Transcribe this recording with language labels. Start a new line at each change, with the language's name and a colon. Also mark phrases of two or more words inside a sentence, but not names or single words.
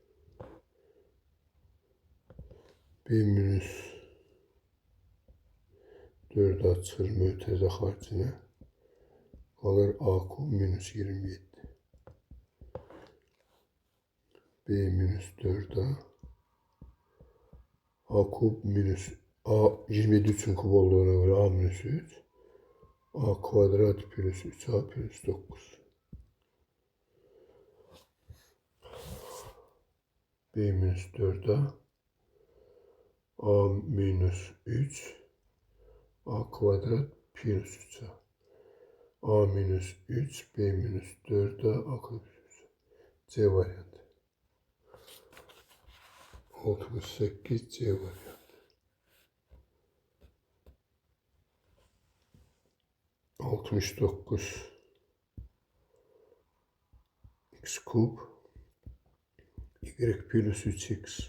Azerbaijani: B minus 4A çıxır mötərizə xaricinə. Qalır A kub minus 27. B minus 4A. A kub minus A 27 üçün kub olduğuna göre A minus 3. A kvadrat plus 3A plus 9. B minus 4A. A minus 3. A kvadrat plus 3A. A minus 3. B minus 4A. A kvadrat plus 3A. C variantı. 68 C variantı. 69 x kub y plus 3x.